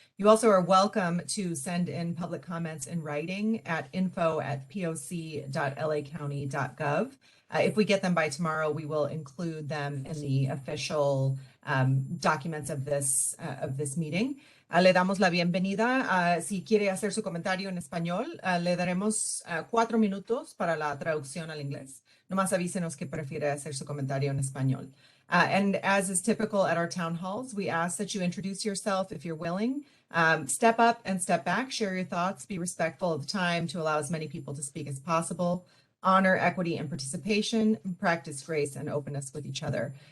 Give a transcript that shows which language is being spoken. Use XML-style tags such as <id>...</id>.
<en>You also are welcome to send in public comments in writing at info@poc.lacounty.gov. If we get them by tomorrow, we will include them in the official documents of this meeting.</en> <es>Le damos la bienvenida. Si quiere hacer su comentario en español, le daremos 4 minutos para la traducción al inglés. Nomás avísenos que prefiere hacer su comentario en español.</es> <en>And as is typical at our town halls, we ask that you introduce yourself if you're willing. Step up and step back, share your thoughts, be respectful of the time to allow as many people to speak as possible. Honor equity and participation, practice grace and openness with each other.</en>